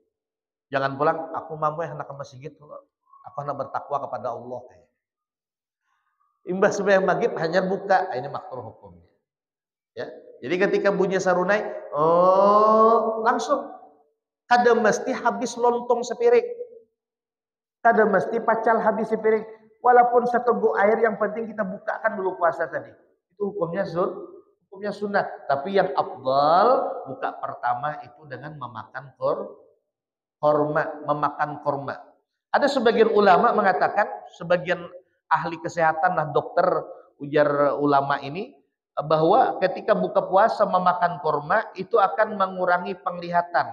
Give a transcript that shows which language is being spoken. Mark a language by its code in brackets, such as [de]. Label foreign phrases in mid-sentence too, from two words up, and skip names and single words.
[bjn] Jangan pulang, aku mampu hendak ke masjid. Aku hendak bertakwa kepada Allah. Imbas sembahyang maghrib hanya buka, ini makruh hukumnya. Ya. Jadi ketika bunyi sarunai, langsung. Kada mesti habis lontong sepiring. Kada mesti pacal habis sepiring. Walaupun seteguk air, yang penting kita bukakan dulu puasa tadi. Itu hukumnya sunnah. Tapi yang afdal buka pertama itu dengan memakan korma. Ada sebagian ulama mengatakan, sebagian ahli kesehatan lah dokter, ujar ulama ini, bahwa ketika buka puasa memakan korma itu akan mengurangi penglihatan.